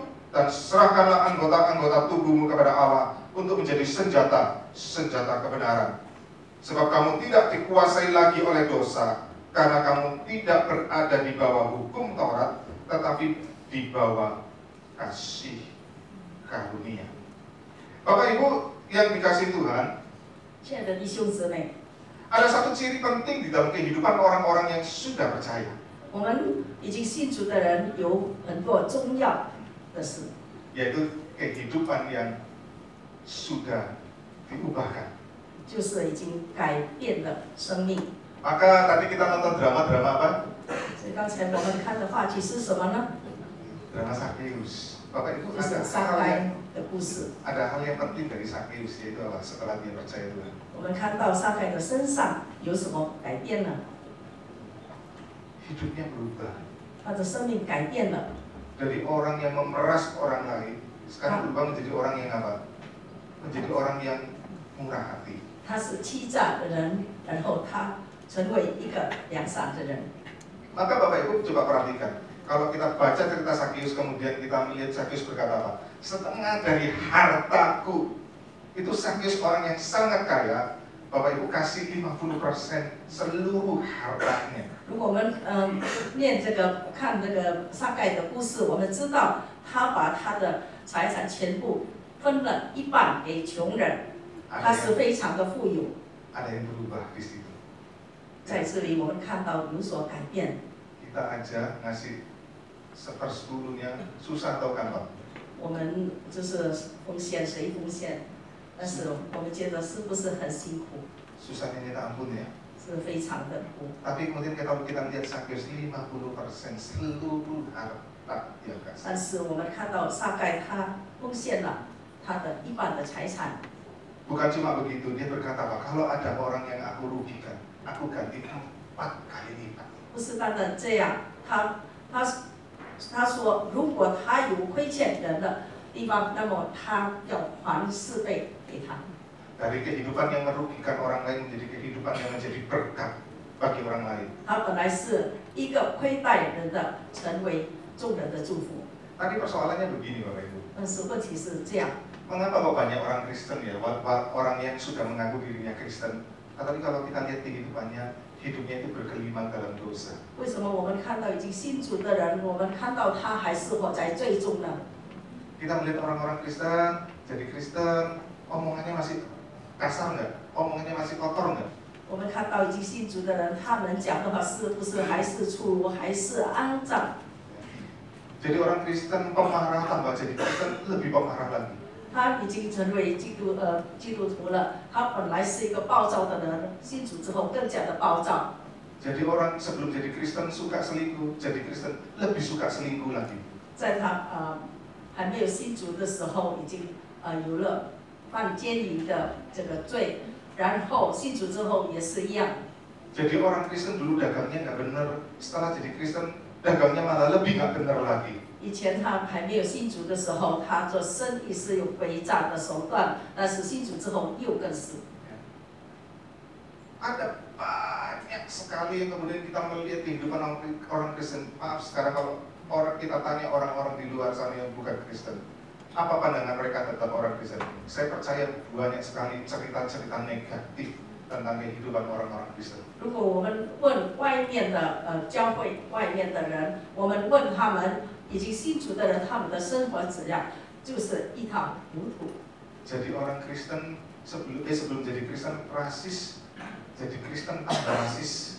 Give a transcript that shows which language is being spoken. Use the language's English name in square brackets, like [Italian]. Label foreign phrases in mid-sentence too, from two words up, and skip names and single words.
[Indonesian] Dan serahkanlah anggota-anggota tubuhmu kepada Allah untuk menjadi senjata kebenaran. Sebab kamu tidak dikuasai lagi oleh dosa, karena kamu tidak berada di bawah hukum Taurat, tetapi di bawah kasih karunia. Bapak Ibu yang dikasihi Tuhan, [Chinese] 亲爱的弟兄姊妹， [Indonesian] ada satu ciri penting di dalam kehidupan orang-orang yang sudah percaya, [Chinese] 我们已经信主的人有很多重要的事， [Indonesian] yaitu kehidupan yang sudah diubahkan. [Chinese] 就是已经改变了生命。 [Indonesian] Maka tadi kita nonton drama-drama apa? [Chinese] 所以刚才我们看的话题是什么呢？ [Indonesian] Drama Sakeus. Bapak Ibu [Chinese] 就是 [Indonesian] ada [Chinese] 撒 [Indonesian] hal [Chinese] 该 [Indonesian] yang [Chinese] 的故事。 [Indonesian] ada hal yang penting dari Sakeus, yaitu apa? Setelah dia percaya Tuhan, [Chinese] 我们看到撒该的身上有什么改变呢？ [Indonesian] hidupnya berubah. [Chinese] 他的生命改变了， [Indonesian] Dari orang yang memeras orang lain, sekarang berubah menjadi orang yang apa? Menjadi orang yang murah hati. [Chinese] 他是欺诈的人，然后他成为一个良善的人。 [Indonesian] Maka Bapak Ibu coba perhatikan, Kalau kita baca cerita Sakeus, kemudian kita melihat Sakeus berkata apa? Setengah dari hartaku. Itu Sakeus orang yang sangat kaya. Bapak Ibu kasih 50% seluruh hartanya. [Chinese] 如果我们念这个看这个撒该的故事，我们知道他把他的财产全部分了一半给穷人，他是非常的富有。 [Indonesian] Ada yang berubah di situ. [Chinese] 在这里我们看到有所改变。 [Indonesian] Kita aja ngasih 1/10-nya susah atau gampang? [Chinese] 我们就是奉献，谁奉献？但是我们觉得是不是很辛苦？ [Indonesian] Susahnya minta ampun ya. [Chinese] 是非常的苦。 [Indonesian] Tapi kemudian kalau kita lihat Sakeus 50% seluruh harta yang kasih. [Chinese] 但是我们看到撒该他奉献了他的一半的财产。 [Indonesian] Bukan cuma begitu, dia berkata apa? Kalau ada orang yang aku rugikan, aku ganti 4 kali lipat. [Chinese] 不是单单这样，他说，如果他有亏欠人的地方，那么他要还4倍给他。 [Indonesian] Dari kehidupan yang merugikan orang lain menjadi kehidupan yang menjadi berkat bagi orang lain. [Chinese] 他本来是一个亏待人的，成为众人的祝福。 [Indonesian] Tadi persoalannya begini Bapak Ibu. [Chinese] 但是问题是这样， [Indonesian] Mengapa kok banyak orang Kristen ya, orang yang sudah mengaku dirinya Kristen, tetapi kalau kita lihat kehidupannya, hidupnya itu bergelimang dalam dosa. [Chinese] 为什么我们看到已经信主的人，我们看到他还是活在罪中呢？ [Indonesian] Kita melihat orang-orang Kristen, jadi Kristen, omongannya masih kasar nggak? Omongannya masih kotor nggak? [Chinese] 我们看到已经信主的人，他们讲的话是不是还是粗鲁，还是肮脏？ [Indonesian] Jadi orang Kristen pemarah tambah jadi Kristen lebih pemarah lagi. [Chinese] 他已经成为基督徒了，他本来是一个暴躁的人，信主之后更加的暴躁。 [Indonesian] Jadi orang sebelum jadi Kristen suka selingkuh, jadi Kristen lebih suka selingkuh lagi. [Chinese] 在他还没有信主的时候，已经有了犯奸淫的这个罪，然后信主之后也是一样。 [Indonesian] Jadi orang Kristen dulu dagangnya nggak benar, setelah jadi Kristen dagangnya malah lebih nggak benar lagi. [Chinese] 以前他还没有信主的时候，他做生意是有诡诈的手段，但是信主之后又更是。 [Indonesian] Ada banyak sekali yang kemudian kita melihat kehidupan orang Kristen. Maaf, sekarang kalau kita tanya orang-orang di luar sana yang bukan Kristen, apa pandangan mereka tentang orang Kristen? Saya percaya banyak sekali cerita-cerita negatif tentang kehidupan orang-orang Kristen. [Chinese] 如果我们问外面的教会外面的人，我们问他们已经信主的人，他们的生活质量就是一塌糊涂。 [Indonesian] Jadi orang Kristen sebelum jadi Kristen rasis, jadi Kristen tambah rasis.